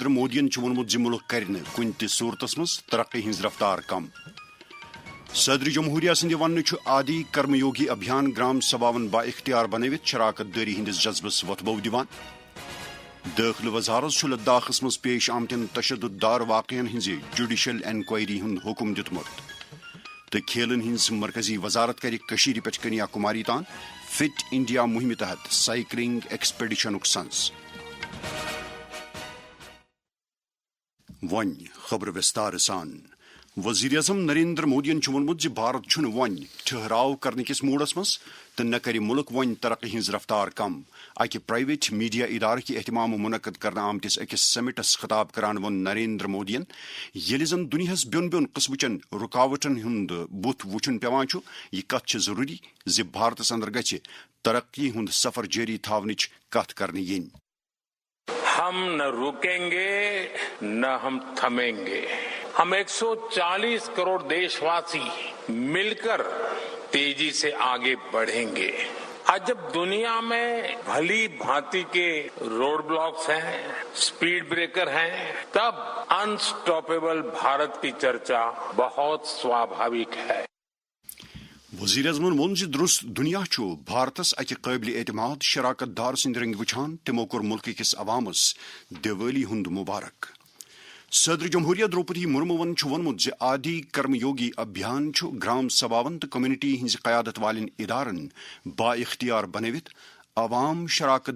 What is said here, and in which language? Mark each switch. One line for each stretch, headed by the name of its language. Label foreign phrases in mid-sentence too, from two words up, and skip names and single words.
Kashmiri: مودین وونمت ملک کر کن تہ صورتس مز ترقی ہز رفتار کم صدر جمہوریہ سند ون آدی کرم یوگی ابھیان گرام سبھاون با اختیار بنوت شراکت داری ہندس جذبس وتبو دیوان داخل وزارت لداخس مز پیش آمتن تشدد دار واقعین ہز
English: judicial inquiry
Kashmiri: ہند حکم دتمت تو کھیلن ہز مرکزی وزارت کر پہ کنیا کماری تان فٹ انڈیا مہم تحت
English: cycling expedition
Kashmiri: سنس ون خبر وستار سان وزیر اعظم نریندر مودین وونمت بھارت ون ٹھہراؤ کرنے کس موڈس مز تو نہ کر ملک ون ترقی ہز رفتار کم اکہ
English: private media
Kashmiri: ادارہ کی اہتمام منعقد کرنے آمتس اکس سمٹس خطاب کران ون نریندر مودین یل زن دنیاس بین قسمچن رکاوٹن ہند بت وچن پیوان یہ کت ضروری زِ بھارتس اندر گژھِ ترقی ہند سفر جاری تھاونچ کت کرنے ین
Hindi: हम न रुकेंगे न हम थमेंगे हम 140 करोड़ देश वासी मिल कर तेज़ी से आगे बढ़ेंगे आज जब दुनिया में भली भांति के
English: road blocks
Hindi: हैं
English: speed breaker
Hindi: हैं तब अनस्टॉपेबल भारत की चर्चा बहुत स्वाभाविक है
Kashmiri: وزیر اعظمن وون درست دنیا بھارتس اکہ قابل اعتماد شراکت دار سند رنگ وچھان تمو کور ملک کس عوامس دیوالی ہند مبارک صدر جمہوریہ دروپدی مرمو وونمت آدی کرم یوگی ابھیان گرام سبھاون تو کمیونٹی ہز قیادت والن ادارن با اختیار بنوت عوام شراکت